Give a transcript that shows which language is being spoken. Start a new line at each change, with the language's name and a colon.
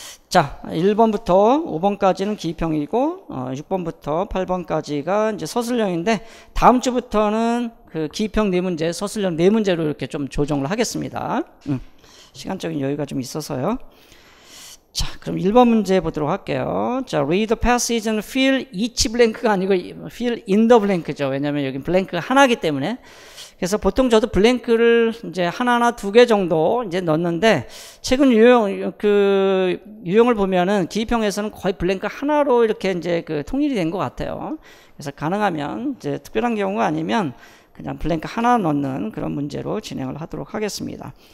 Korean: 자, 1번부터 5번까지는 기입형이고, 6번부터 8번까지가 이제 서술형인데, 다음 주부터는 기입형 4문제, 서술형 4문제로 이렇게 좀 조정을 하겠습니다. 시간적인 여유가 좀 있어서요. 자, 그럼 1번 문제 보도록 할게요.
English: 자, read the passage and fill each blank가
Korean: 아니고
English: fill in the blank죠.
Korean: 왜냐면 여기 블랭크가 하나이기 때문에. 그래서 보통 저도 블랭크를 이제 하나나 2개 정도 이제 넣는데, 최근 유형을 보면은 기입형에서는 거의 블랭크 하나로 이렇게 이제 통일이 된 것 같아요. 그래서 가능하면 이제 특별한 경우가 아니면 그냥 블랭크 하나 넣는 그런 문제로 진행을 하도록 하겠습니다.